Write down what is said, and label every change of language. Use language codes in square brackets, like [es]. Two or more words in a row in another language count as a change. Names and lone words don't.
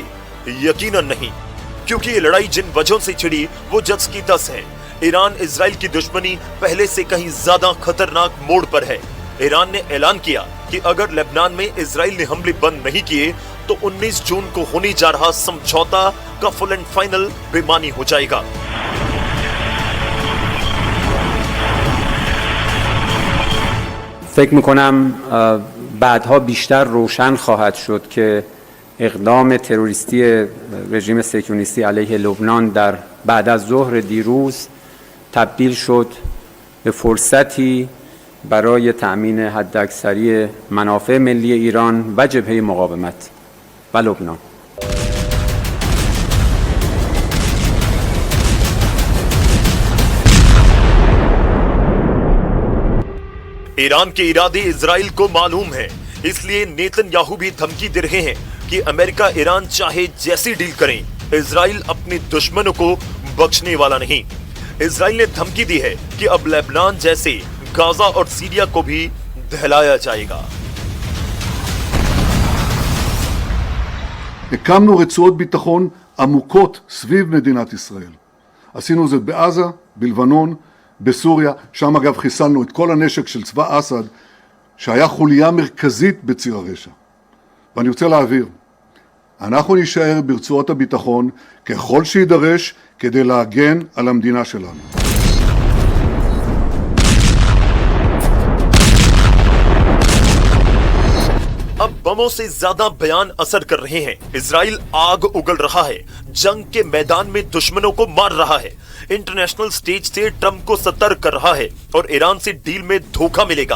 [hi] यकीनन नहीं, क्योंकि ये लड़ाई जिन वजहों से छिड़ी वो जस की तस है। ईरान इजराइल की दुश्मनी पहले से कहीं ज्यादा खतरनाक मोड़ पर है। ईरान ने ऐलान किया कि अगर लेबनान में इजराइल ने हमले बंद नहीं किए तो 19 जून को होने जा रहा समझौता का [en] full and final [hi] बेमानी हो जाएगा। [fa] فکر میکنم بعدها بیشتر روشن خواهد شد که اقدام تروریستی رژیم صهیونیستی علیه لبنان در بعد از ظهر دیروز تبدیل شد به فرصتی برای تأمین حداکثری منافع ملی ایران و جبهه مقاومت و لبنان. [hi] ईरान के इरादे इजराइल को मालूम है, इसलिए नेतन्याहू भी धमकी दे रहे हैं कि अमेरिका ईरान चाहे जैसी डील करें, इजराइल अपने दुश्मनों को बख्शने वाला नहीं। इजराइल ने धमकी दी है कि अब लेबनान जैसे गाजा और सीरिया को भी दहलाया जाएगा। [he] הקמנו רצועות ביטחון עמוקות סביב מדינת ישראל. עשינו זאת בעזה, בלבנון, בסוריה, שם אגב חיסלנו את כל הנשק של צבא אסד, שהיה חוליה מרכזית בציר הרשע. ואני רוצה להעביר, אנחנו נשאר ברצועות הביטחון ככל שידרש כדי להגן על המדינה שלנו. [hi] अब बमों से ज्यादा बयान असर कर रहे हैं। इजराइल आग उगल रहा है, जंग के मैदान में दुश्मनों को मार रहा है, [en] international stage [hi] से ट्रंप को सतर्क कर रहा है और ईरान से डील में धोखा मिलेगा।